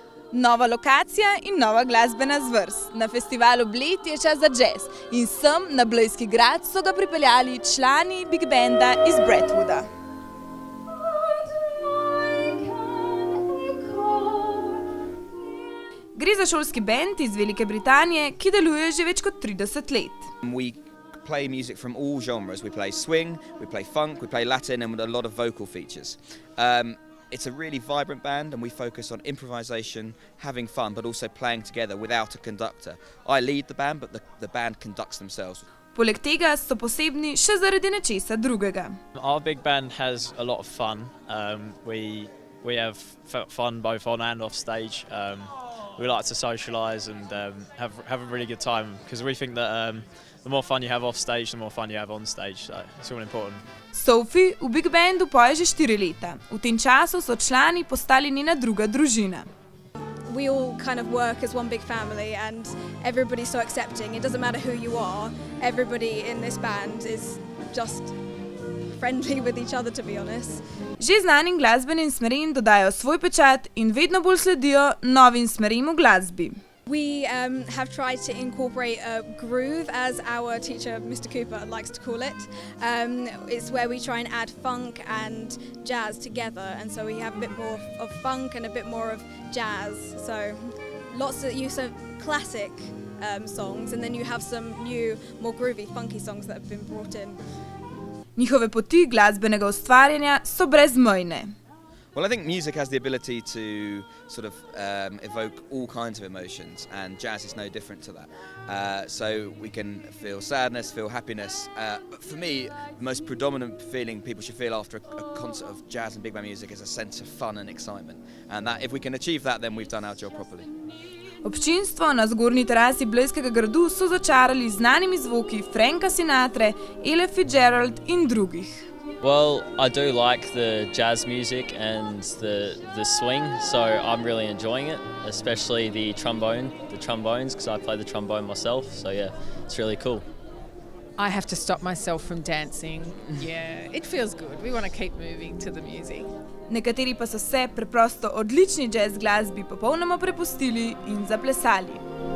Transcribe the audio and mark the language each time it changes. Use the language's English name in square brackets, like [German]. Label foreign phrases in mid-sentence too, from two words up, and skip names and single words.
[Slovenian] Nova lokacija in nova glasbena zvrst. Na festivalu Bled je čas za jazz in sem na Blejski grad so ga pripeljali člani Big Banda iz Brentwooda. Gre za šolski band iz Velike Britanije, ki deluje že več kot 30 let. [English] We play music from all genres. We play swing, we play funk, we play Latin and a lot of vocal features. It's a really vibrant band and we focus on improvisation, having fun, but also playing together without a conductor. I lead the band, but the band conducts themselves. [Slovenian] Poleg tega so posebni še zaradi nečesa drugega. [English] Our big band has a lot of fun. We have fun both on and off stage. We like to socialise and have a really good time because we think that the more fun you have off stage, the more fun you have on stage. So it's all important. [Slovenian] Sophie v Big Bandu poje že 4 leta. V tem času so člani postali njena druga družina. [English] We all kind of work as one big family and everybody's so accepting. It doesn't matter who you are. Everybody in this band is just friendly with each other, to be honest. [Slovenian] Že znanim glasbenim smerim dodajo svoj pečat in vedno bolj sledijo novim smerim v glasbi. [English] We have tried to incorporate a groove, as our teacher, Mr. Cooper, likes to call it. It's where we try and add funk and jazz together, and so we have a bit more of funk and a bit more of jazz. So lots of use of classic songs, and then you have some new, more groovy, funky songs that have been brought in. [Slovenian] Njihove poti glasbenega ustvarjanja so brezmejne. [English] Well, I think music has the ability to sort of evoke all kinds of emotions, and jazz is no different to that. So we can feel sadness, feel happiness. But for me, the most predominant feeling people should feel after a concert of jazz and big band music is a sense of fun and excitement. And that, if we can achieve that, then we've done our job properly. [Slovenian] Občinstvo na zgornji terasi Blejskega gradu so začarali z znanimi zvoki Franka Sinatre, Ella Fitzgerald in drugih. [English] Well, I do like the jazz music and the swing, so I'm really enjoying it, especially the trombones, because I play the trombone myself, so yeah, it's really cool. I have to stop myself from dancing. Yeah, it feels good. We want to keep moving to the music. [Slovenian] Nekateri pa so se preprosto odlični jazz glasbi popolnoma prepustili in zaplesali.